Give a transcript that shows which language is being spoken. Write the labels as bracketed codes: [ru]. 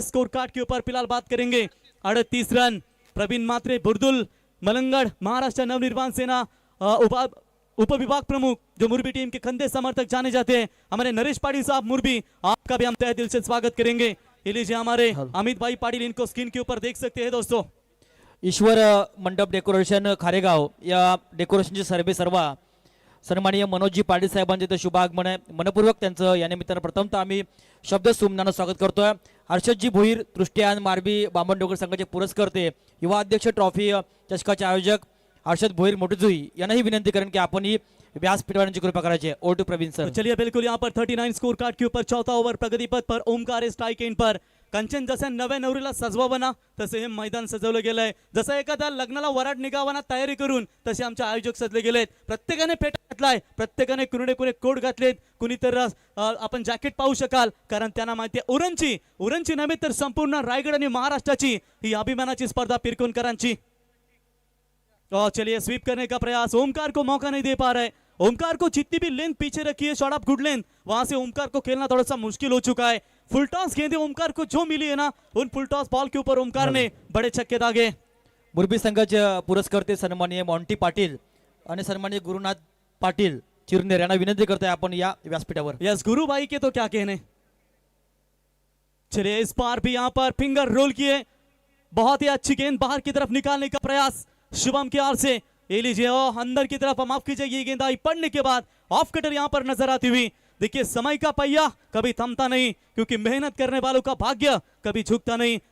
[hi] Score card के ऊपर फिलहाल बात करेंगे 38 रन. प्रवीण मात्रे, बुर्दुल, मलंगड़, महाराष्ट्र नवनिर्माण सेना उप विभाग प्रमुख जो मुरबी टीम के खंदे समर्थक जाने जाते हैं, हमारे नरेश पाटिल साहब मुरबी, आपका भी हम तहे दिल से स्वागत करेंगे. ये लीजिए हमारे अमित भाई पाटिल, इनको स्क्रीन के ऊपर देख सकते हैं दोस्तों. [mr] ईश्वर मंडप डेकोरेशन खारेगाव या डेकोरेशनचे सर्वे सर्वा सन्माननीय मनोजजी पाटील साहेबांचे ते शुभागमन आहे. मनपूर्वक त्यांचं या निमित्तानं प्रथमतः आम्ही शब्द सुमनानं स्वागत करतोय. हर्षदजी भोईर, तृष्टियान मारबी बामणडोंगर संघाचे पुरस्कर्ते, युवा अध्यक्ष ट्रॉफी चषकाचे आयोजक हर्षद भोईर मोटजुई यांनाही विनंती करेन की आपण ही व्यासपीठवाल्यांची कृपा करायची. [en] Over to Praveen sir. [hi] चलिए बिल्कुल यहाँ पर 39 स्कोर कार्ड के ऊपर चौथा ओवर प्रगति पथ पर ओमकार स्ट्राइक एंड पर. [mr] कंचन, जसं नव्या नवरीला सजवावं ना तसं हे मैदान सजवलं गेलंय. जसं एखाद्या लग्नाला वराड निघावाना तयारी करून तसे आमचे आयोजक सजले गेलेत. प्रत्येकाने फेटा घातलाय, प्रत्येकाने कुणी कोट घातलेत, कुणी तर आपण जॅकेट पाहू शकाल, कारण त्यांना माहिती आहे उरणची नव्हे तर संपूर्ण रायगड आणि महाराष्ट्राची ही अभिमानाची स्पर्धा पिरकोनकरांची. [hi] चलिए स्वीप करने का प्रयास, ओमकार को मौका नहीं दे पा रहे. ओमकार को जितनी भी लेंथ पीछे रखी है शॉट ऑफ गुड लेंथ, वहां से ओमकार को खेलना थोड़ा सा मुश्किल हो चुका है. फुल टॉस गेंदे ओमकार को जो मिली है ना, उन फुल टॉस बॉल के ऊपर ओमकार ने बड़े छक्के दागे. [mr] मुरबी संघाचे पुरस्कर्ते सन्माननीय मॉन्टी पाटील आणि सन्माननीय गुरुनाथ पाटील चिरनेर यांना विनंती करतोय आपण या व्यासपीठावर. [hi] यस, गुरु भाई के तो क्या कहने. चलिए इस बार भी यहाँ पर फिंगर रोल किए, बहुत ही अच्छी गेंद बाहर की तरफ निकालने का प्रयास शुभम के आर से. ये लीजिए अंदर की तरफ, माफ कीजिए, ये गेंदाई पड़ने के बाद ऑफ कटर यहां पर नजर आती हुई। देखिए समय का पहिया कभी थमता नहीं, क्योंकि मेहनत करने वालों का भाग्य कभी झुकता नहीं।